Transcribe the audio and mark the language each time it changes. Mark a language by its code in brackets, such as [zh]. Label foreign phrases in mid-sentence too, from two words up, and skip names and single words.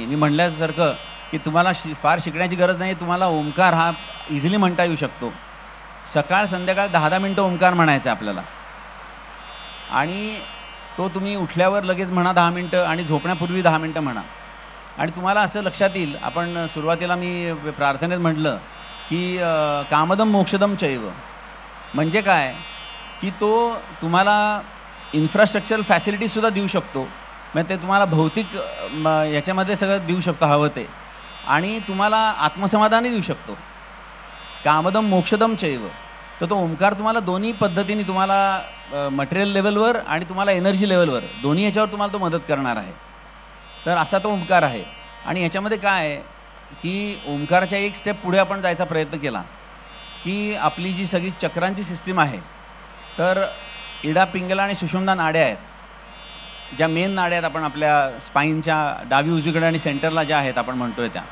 [mr] मी म्हणल्यासारखं की तुम्हाला फार शिकण्याची गरज नाही, तुम्हाला ओंकार हा इझिली म्हणता येऊ शकतो। सकाळ संध्याकाळ 10-10 मिनटं ओंकार म्हणायचं आपल्याला, आणि तो तुम्ही उठल्यावर लगेच म्हणा 10 मिनटं, आणि झोपण्यापूर्वी 10 मिनटं म्हणा। आणि तुम्हाला असं लक्षात येईल, आपण सुरुवातीला मी प्रार्थनेत म्हटलं की [sa] कामदम मोक्षदम चैव, [mr] म्हणजे काय की तो तुम्हाला [en] infrastructural facilitiesसुद्धा [mr] देऊ शकतो. म्हणजे ते तुम्हाला भौतिक याच्यामध्ये सगळं देऊ शकतो हवं ते, आणि तुम्हाला आत्मसमाधानही देऊ शकतो. [sa] कामदम मोक्षदम चैव. [mr] तर तो ओंकार तुम्हाला दोन्ही पद्धतीने, तुम्हाला [en] material levelवर [mr] आणि तुम्हाला [en] energy levelवर, [mr] दोन्ही ह्याच्यावर तुम्हाला तो मदत करणार आहे. तर असा तो ओंकार आहे. आणि ह्याच्यामध्ये काय आहे की ओंकाराच्या एक स्टेप पुढे आपण जायचा प्रयत्न केला की आपली जी सगळी चक्रांची सिस्टीम आहे, तर इडा, पिंगला आणि सुषुम्ना नाड्या आहेत, ज्या मेन नाड्या आहेत आपण आपल्या स्पाईनच्या डावी उजवीकडे आणि सेंटरला ज्या आहेत आपण म्हणतोय त्या.